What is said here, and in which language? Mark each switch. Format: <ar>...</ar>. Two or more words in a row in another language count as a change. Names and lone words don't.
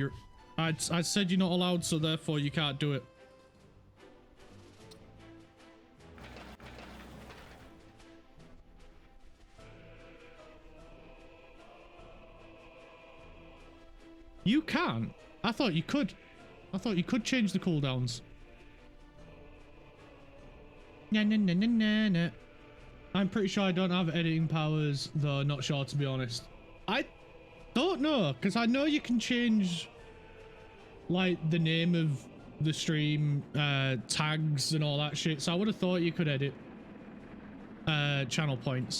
<en>I said you're not allowed, so therefore you can't do it. You can. I thought you could. I thought you could change the cooldowns. Nah, nah, nah, nah, nah, nah. I'm pretty sure I don't have editing powers, though not sure to be honest. I don't know, because I know you can change like the name of the stream, tags and all that shit, so I would have thought you could edit channel points.</en>